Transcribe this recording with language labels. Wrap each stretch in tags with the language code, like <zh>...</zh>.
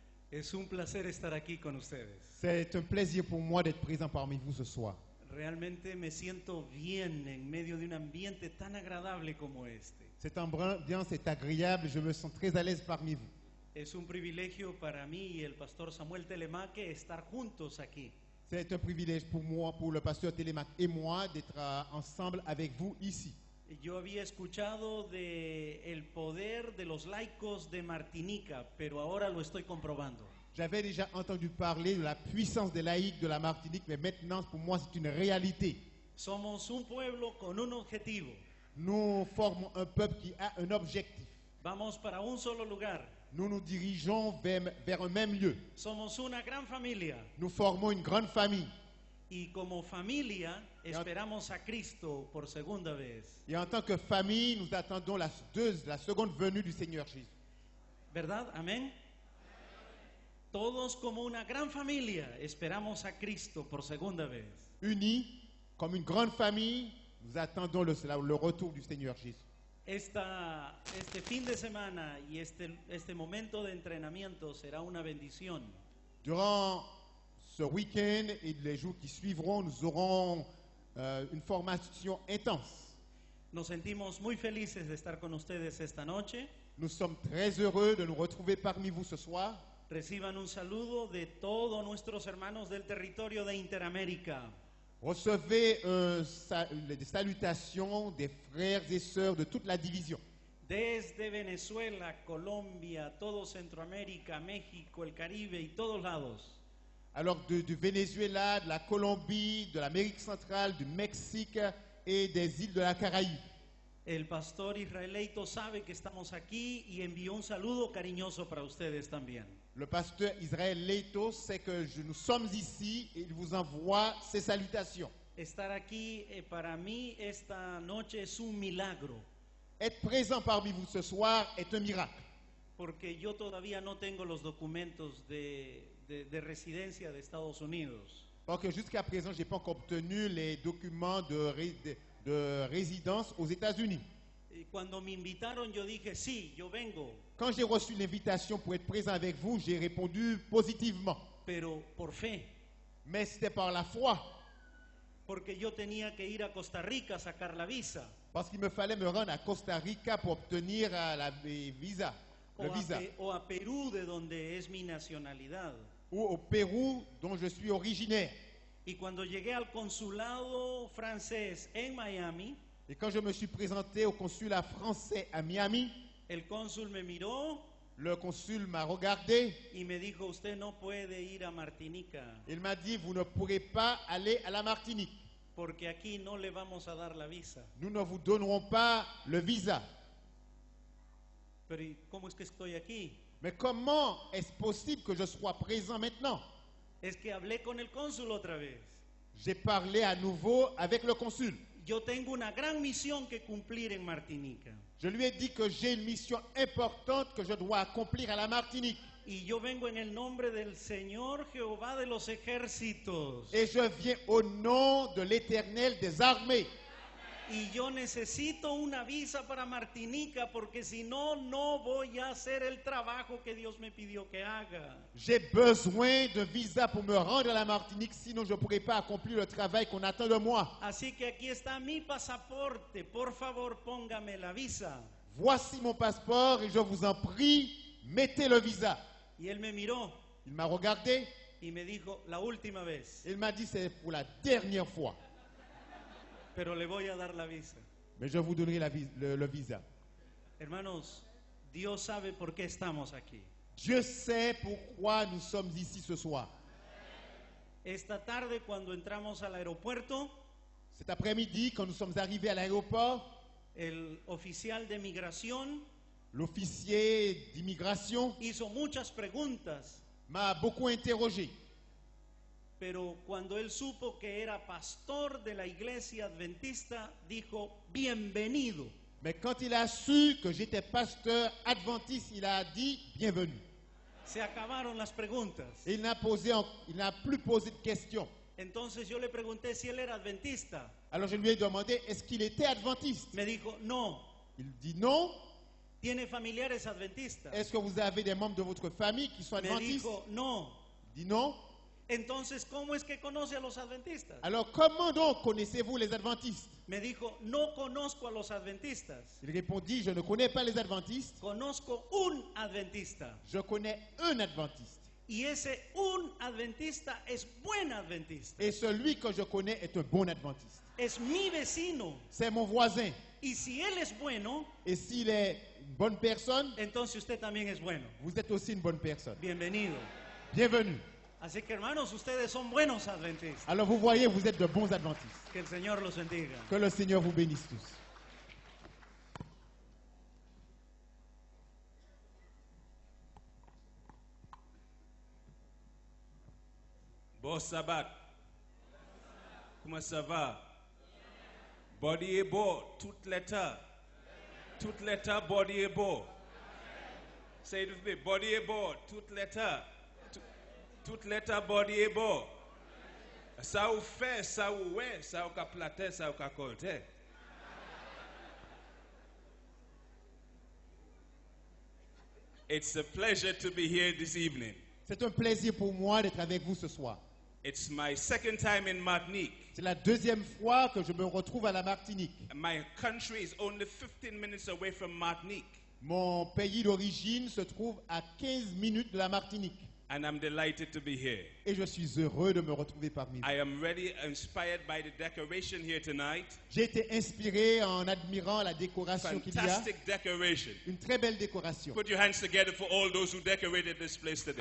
<es>Es un placer estar aquí con ustedes.</es> <fr>C'est un plaisir pour moi d'être présent parmi vous ce soir.</fr> <es>Realmente me siento bien en medio de un ambiente tan agradable como este.</es> <fr>Cette ambiance est agréable, je me sens très à l'aise parmi vous.</fr> <es>Es un privilegio para mí y el pastor Samuel Telemaque estar juntos aquí.</es> <fr>C'est un privilège pour moi, pour le pasteur Télémac et moi, d'être ensemble avec vous ici.</fr> <es>Yo había escuchado del poder de los laicos de Martinica, pero ahora lo estoy comprobando.</es> <fr>J'avais déjà entendu parler de la puissance des laïcs de la Martinique, mais maintenant, pour moi, c'est une réalité.</fr> <es>Somos un pueblo con un objetivo.</es> <fr>Nous formons un peuple qui a un objectif.</fr> <es>Vamos para un solo lugar.</es> <fr>Nous nous dirigeons vers un même lieu.</fr> <es>Somos una gran familia.</es> <fr>Nous formons une grande famille.</fr> <es>Y como familia esperamos a Cristo por segunda vez.</es> <fr>Et en tant que famille, nous attendons la seconde venue du Seigneur Jésus.</fr> <es>¿Verdad? Amén. Todos como una gran familia esperamos a Cristo por segunda vez.</es> <fr>Unis comme une grande famille, nous attendons le retour du Seigneur Jésus.</fr> <es>Este fin de semana y este momento de entrenamiento será una bendición.</es> <fr>Durant ce week-end et les jours qui suivront, nous aurons une formation intense.</fr> <es>Nos sentimos muy felices de estar con ustedes esta noche.</es> <fr>Nous sommes très heureux de nous retrouver parmi vous ce soir.</fr> <es>Reciban un saludo de todos nuestros hermanos del territorio de Interamérica.</es> <fr>Recevez des salutations des frères et sœurs de toute la division.</fr> <es>Desde Venezuela, Colombia, todo Centroamérica, México, el Caribe y todos lados.</es> <fr>Alors du Venezuela, de la Colombie, de l'Amérique centrale, du Mexique et des îles de la Caraïbe.</fr> <es>El pastor Israelito sabe que estamos aquí y envió un saludo cariñoso para ustedes también.</es> <fr>Le pasteur Israël Leito sait que nous sommes ici et il vous envoie ses salutations.</fr> <es>Estar aquí para mí esta noche es un milagro,</es> <fr>Être présent parmi vous ce soir est un miracle.</fr> <es>porque yo todavía no tengo los documentos de residencia de Estados Unidos.</es> <fr>Parce que jusqu'à présent, je n'ai pas encore obtenu les documents de résidence aux États-Unis.</fr> <es>Y cuando me invitaron yo dije, sí, yo vengo,</es> <fr>Quand j'ai reçu l'invitation pour être présent avec vous, j'ai répondu positivement.</fr> <es>pero por fe,</es> <fr>Mais c'était par la foi,</fr> <es>porque yo tenía que ir a Costa Rica a sacar la visa.</es> <fr>parce qu'il me fallait me rendre à Costa Rica pour obtenir le visa.</fr> <es>O a Perú, de donde es mi nacionalidad.</es> <fr>Ou au Pérou, dont je suis originaire.</fr> <es>Y cuando llegué al consulado francés en Miami,</es> <fr>Et quand je me suis présenté au consulat français à Miami,</fr> <es>el cónsul me miró</es> <fr>le consul m'a regardé.</fr> <es>y me dijo, usted no puede ir a Martinica,</es> <fr>Il m'a dit, vous ne pourrez pas aller à la Martinique.</fr> <es>porque aquí no le vamos a dar la visa.</es> <fr>Nous ne vous donnerons pas le visa.</fr> <es>Pero ¿y cómo es que estoy aquí?</es> <fr>Mais comment est-ce possible que je sois présent maintenant?</fr> <es>Es que hablé con el cónsul otra vez.</es> <fr>J'ai parlé à nouveau avec le consul.</fr> <es>Yo tengo una gran misión que cumplir en Martinica.</es> <fr>Je lui ai dit que j'ai une mission importante que je dois accomplir à la Martinique.</fr> <es>Y yo vengo en el nombre del Señor Jehová de los ejércitos.</es> <fr>Et je viens au nom de l'Éternel des armées.</fr> <es>Y yo necesito una visa para Martinica, porque si no, no voy a hacer el trabajo que Dios me pidió que haga.</es> <fr>J'ai besoin de visa pour me rendre à la Martinique, sinon je ne pourrai pas accomplir le travail qu'on attend de moi.</fr> <es>Así que aquí está mi pasaporte. Por favor, póngame la visa.</es> <fr>Voici mon passeport et je vous en prie, mettez le visa.</fr> <es>Y él me miró</es> <fr>Il m'a regardé</fr> <es>y me dijo, la última vez,</es> <fr>et il m'a dit c'est pour la dernière fois.</fr> <es>pero le voy a dar la visa.</es> <fr>Mais je vous donnerai le visa.</fr> <es>Hermanos, Dios sabe por qué estamos aquí.</es> <fr>Dieu sait pourquoi nous sommes ici ce soir.</fr> <es>Esta tarde, cuando entramos al aeropuerto,</es> <fr>Cet après-midi, quand nous sommes arrivés à l'aéroport,</fr> <es>el oficial de migración</es> <fr>l'officier d'immigration</fr> <es>hizo muchas preguntas,</es> <fr>m'a beaucoup interrogé.</fr> <es>pero cuando él supo que era pastor de la iglesia adventista, dijo, bienvenido.</es> <fr>Mais quand il a su que j'étais pasteur adventiste, il a dit bienvenue.</fr> <es>Se acabaron las preguntas.</es> <fr>Et il n'a plus posé de questions.</fr> <es>Entonces yo le pregunté si él era adventista.</es> <fr>Alors je lui ai demandé, est-ce qu'il était adventiste?</fr> <es>Me dijo, no.</es> <fr>Il dit non.</fr> <es>¿Tiene familiares adventistas?</es> <fr>Est-ce que vous avez des membres de votre famille qui sont</fr> <es>Me</es> <fr>adventistes?</fr> <es>dijo, no.</es> <fr>Il dit non.</fr> <es>Entonces, ¿cómo es que conoce a los adventistas?</es> <fr>Alors comment donc connaissez-vous les adventistes?</fr> <es>Me dijo, no conozco a los adventistas.</es> <fr>Il répondit, je ne connais pas les adventistes,</fr> <es>Conozco un adventista.</es> <fr>je connais un adventiste.</fr> <es>Y ese un adventista es buen adventista.</es> <fr>Et celui que je connais est un bon adventiste.</fr> <es>Es mi vecino.</es> <fr>C'est mon voisin.</fr> <es>Y si él es bueno,</es> <fr>Et s'il est une bonne personne,</fr> <es>entonces usted también es bueno.</es> <fr>vous êtes aussi une bonne personne.</fr> <es>Bienvenido.</es> <fr>Bienvenue.</fr> <es>Así que hermanos, ustedes son buenos adventistas.</es> <fr>Alors vous voyez, vous êtes de bons adventistes.</fr> <es>Que el Señor los bendiga.</es> <fr>Que le Seigneur vous bénisse tous. Bon sabbat. Comment ça va? Body est beau, toute l'état. Toute l'état, body est beau.</fr> <en>Say it with me. Body est beau, toute l'état. Toute l'état, body est beau. Ça vous fait, ça vous ouais, ça vous platé, ça vous colté. It's a pleasure to be here this evening.</en> <fr>C'est un plaisir pour moi d'être avec vous ce soir.</fr> <en>It's my second time in Martinique.</en> <fr>C'est la deuxième fois que je me retrouve à la Martinique.</fr> <en>My country is only 15 minutes away from Martinique.</en> <fr>Mon pays d'origine se trouve à 15 minutes de la Martinique.</fr> <en>And I'm delighted to be here.</en> <fr>Et je suis heureux de me retrouver parmi vous.</fr> <en>I am really inspired by the decoration here tonight.</en> <fr>J'ai été inspiré en admirant la décoration qu'il y a.</fr> <en>Fantastic decoration.</en> <fr>Une très belle décoration.</fr> <en>Put your hands together for all those who decorated this place today.</en>